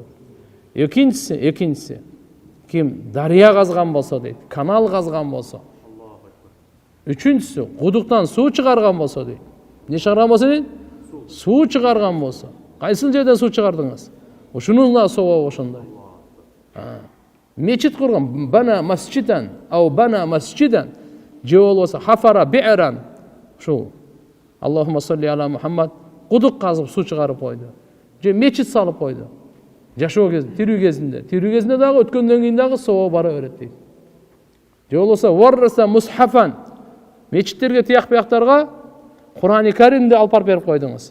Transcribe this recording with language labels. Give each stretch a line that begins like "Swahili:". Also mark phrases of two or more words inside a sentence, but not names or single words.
Kyrgyz: Экинчиси ким дария казган болсо дейт, канал казган болсо. Үчүнчүсү кудуктан суу чыгарган болсо дейт. Не чыгарган болсо дейт? Суу чыгарган болсо. Кайсыл жерден суу чыгардыңыз? Ушунун да соо ошондой. Мечит курган,
Arabic: بنى مسجدا أو بنى مسجدا,
Kyrgyz: же болбосо
Arabic: حفر بئرا.
Kyrgyz: Шу
Arabic: اللهم صل على محمد,
Kyrgyz: кудук казып суу чыгарып койду. Же мечит салып койду. Жашоо кезинде, тирүү кезинде дагы өткөндөн кийин дагы соо бара берет дейт. Же болбосо
Arabic: وورث مصحفا,
Kyrgyz: мечиттерге тияк-бияктарга Кур'ан-ы Каримди алып барып берип койдуңуз.